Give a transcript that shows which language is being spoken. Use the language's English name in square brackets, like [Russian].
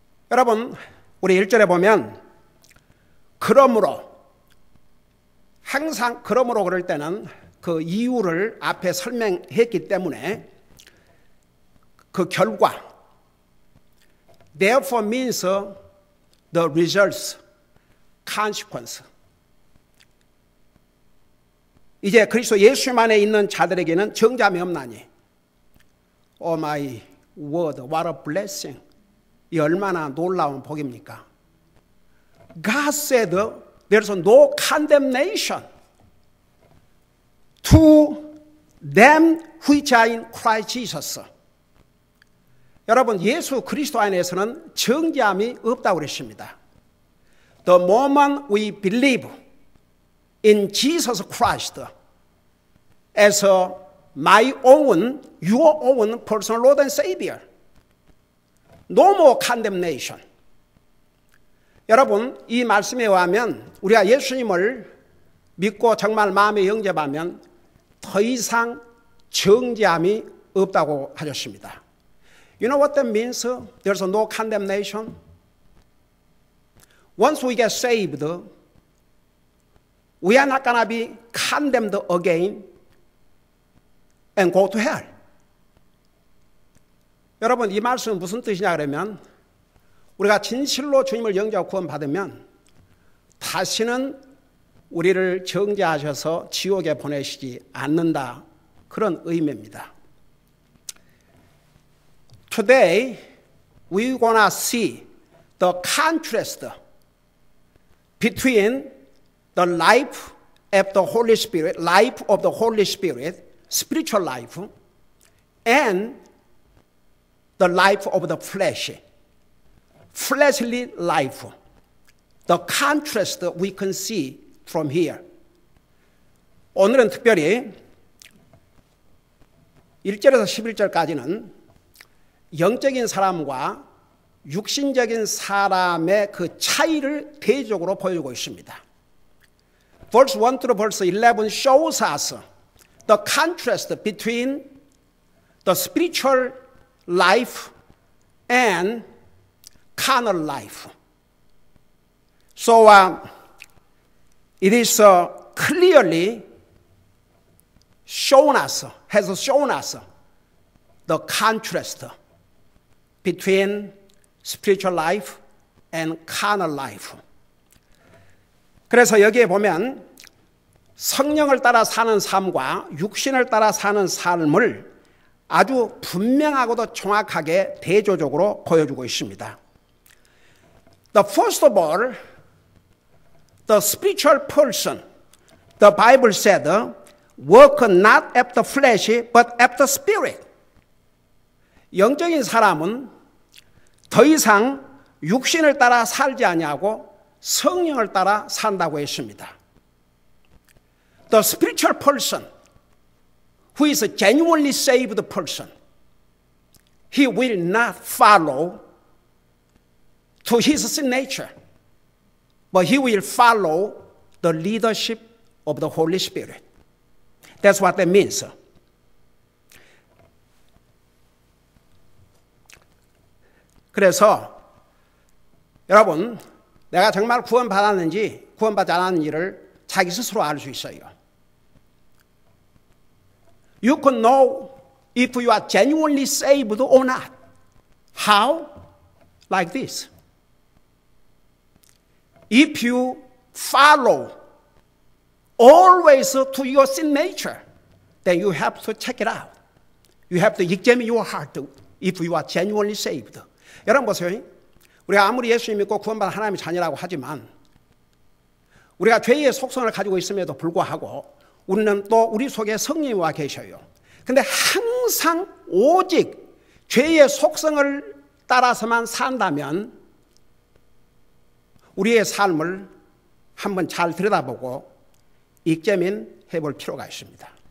[Korean] 여러분, 우리 1절에 보면 그러므로, 항상 그러므로 그럴 때는 그 이유를 앞에 설명했기 때문에 그 결과, [English] therefore means the results, consequence. [Korean] 이제 그리스도 예수님 안에 있는 자들에게는 정죄함이 없나니. [English] Oh my word, what a blessing. [Korean] 이 얼마나 놀라운 복입니까? [English] God said there's no condemnation to them which are in Christ Jesus. [Korean] 여러분, 예수 그리스도 안에서는 정죄함이 없다고 그랬습니다. [English] The moment we believe in Jesus Christ as my own, your own personal Lord and Savior, no more condemnation. [Korean] 여러분, 이 말씀에 의하면 우리가 예수님을 믿고 정말 마음에 영접하면 더 이상 정죄함이 없다고 하셨습니다. [English] You know what that means? There's no condemnation. Once we get saved, we are not going to be condemned again and go to hell. [Korean] 여러분, 이 말씀은 무슨 뜻이냐 그러면 우리가 진실로 주님을 영접하고 구원받으면 다시는 우리를 정죄하셔서 지옥에 보내시지 않는다. 그런 의미입니다. [English] Today, we're going to see the contrast between the life of the Holy Spirit, life of the Holy Spirit, spiritual life, and the life of the flesh, fleshly life. The contrast we can see from here. [Korean] 오늘은 특별히 1절에서 11절까지는 영적인 사람과 육신적인 사람의 그 차이를 대조적으로 보여주고 있습니다. [English] Verse 1 through verse 11 shows us the contrast between the spiritual life and carnal life. So it is clearly has shown us the contrast between spiritual life and carnal life. [Korean] 그래서 여기에 보면 성령을 따라 사는 삶과 육신을 따라 사는 삶을 아주 분명하고도 정확하게 대조적으로 보여주고 있습니다. [English] First of all, the spiritual person, the Bible said, work not after flesh, but after spirit. [Korean] 영적인 사람은 더 이상 육신을 따라 살지 아니하고 성령을 따라 산다고 했습니다. [English] The spiritual person, who is a genuinely saved person, he will not follow to his sin nature, but he will follow the leadership of the Holy Spirit. That's what that means. [Korean] 그래서 여러분, 내가 정말 구원받았는지 구원받지 않았는지를 자기 스스로 알 수 있어요. [English] You can know if you are genuinely saved or not. How? Like this. If you follow always to your sin nature, then you have to check it out. You have to examine your heart if you are genuinely saved. [Korean] 여러분 보세요. 우리가 아무리 예수 믿고 구원받은 하나님의 자녀라고 하지만 우리가 죄의 속성을 가지고 있음에도 불구하고 우리는 또 우리 속에 성령이 와 계셔요. 근데 항상 오직 죄의 속성을 따라서만 산다면 우리의 삶을 한번 잘 들여다보고 익자민 해볼 필요가 있습니다.